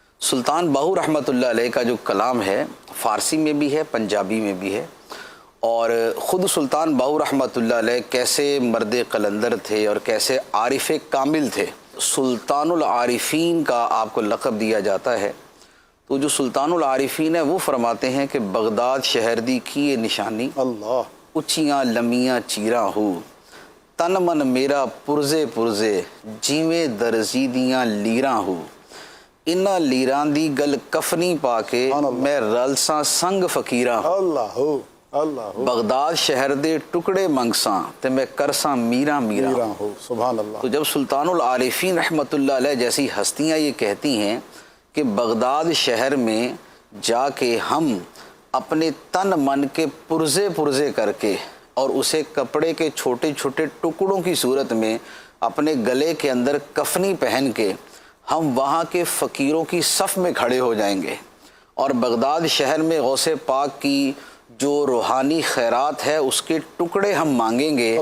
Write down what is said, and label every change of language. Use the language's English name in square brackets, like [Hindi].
[Urdu] سلطان باہو رحمۃ اللہ علیہ کا جو کلام ہے فارسی میں بھی ہے پنجابی میں بھی ہے، اور خود سلطان باہو رحمۃ اللہ علیہ کیسے مرد قلندر تھے اور کیسے عارف کامل تھے. سلطان العارفین کا آپ کو لقب دیا جاتا ہے. تو جو سلطان العارفین ہے وہ فرماتے ہیں کہ [Punjabi] بغداد شہر دی کی یہ نشانی، اللہ. اچیاں لمیاں چیراں ہو، تن من میرا پرزے پرزے جیویں درزیدیاں لیراں ہو، انہاں لیراں دی گل کفنی پا کے میں رلساں سنگ فقیراں ہوں. اللہ ہو. اللہ ہو. بغداد شہر دے ٹکڑے منگساں تے میں کرساں میراں میراں. میراں ہو. سبحان اللہ. [Urdu] تو جب سلطان العارفین رحمۃ اللہ علیہ جیسی ہستیاں یہ کہتی ہیں کہ بغداد شہر میں جا کے ہم اپنے تن من کے پرزے پرزے کر کے اور اسے کپڑے کے چھوٹے چھوٹے ٹکڑوں کی صورت میں اپنے گلے کے اندر کفنی پہن کے ہم وہاں کے فقیروں کی صف میں کھڑے ہو جائیں گے اور بغداد شہر میں غوث پاک کی جو روحانی خیرات ہے اس کے ٹکڑے ہم مانگیں گے